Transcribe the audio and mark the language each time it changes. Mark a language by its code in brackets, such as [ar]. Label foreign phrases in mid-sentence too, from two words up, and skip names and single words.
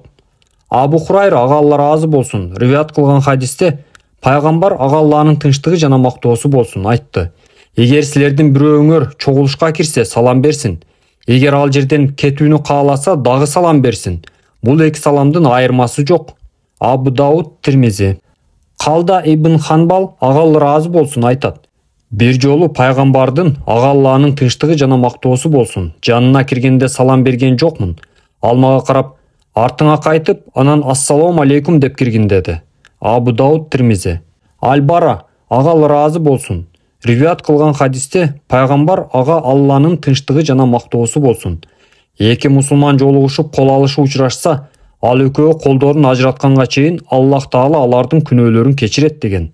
[ky] Абу Хурайра, ага Алла ыраазы болсун, риваят кылган хадисте пайгамбар, ага Алланын тынчтыгы жана мактоосу болсун, айтты: эгер силердин бирөөңөр чогулушка кирсе, салам берсин. Эгер ал жерден кетүүнү кааласа, дагы салам берсин. Бул эки саламдын айырмасы жок. Абу Дауд, Тирмизи. Калда ибн Ханбал, ага Алла ыраазы болсун, айтат: бир жолу пайгамбардын, ага Алланын тынчтыгы жана мактоосу болсун, жанына киргенде салам берген жокмун. Ал мага карап, артыңа кайтып, анан [ar] السلام عليكم [ky] деп киргин деди. Абу Дауд, Тирмизи. Аль-Бара, ага Алла ыраазы болсун, риваят кылган хадисте пайгамбар, ага Алланын тынчтыгы жана мактоосу болсун: эки мусулман жолугушуп кол алышы учурашса, Ал экөө колдорун ажыратканга чейин Аллах Таала алардын күнөөлөрүн кечирет деген.